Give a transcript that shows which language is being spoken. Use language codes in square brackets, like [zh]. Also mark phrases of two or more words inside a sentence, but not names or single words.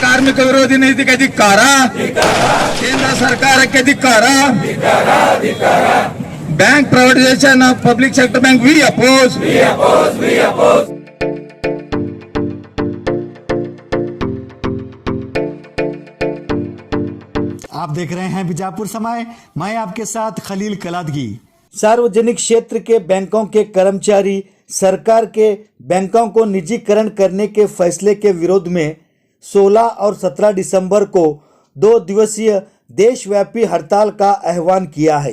[kn] ಕಾರ್ಮಿಕ ವಿರೋಧಿ ನೀತಿಗೆ ಧಿಕ್ಕಾರ, ಕೇಂದ್ರ ಸರ್ಕಾರಕ್ಕೆ ಧಿಕ್ಕಾರ. [en] Bank privatisation of public sector bank we oppose. [hi] आप देख रहे हैं बीजापुर समय, मैं आपके साथ खलील कलादगी। सार्वजनिक क्षेत्र के बैंकों के कर्मचारी सरकार के बैंकों को निजीकरण करने के फैसले के विरोध में 16 और 17 दिसंबर को 2 दिवसीय देशव्यापी हड़ताल का आह्वान किया है।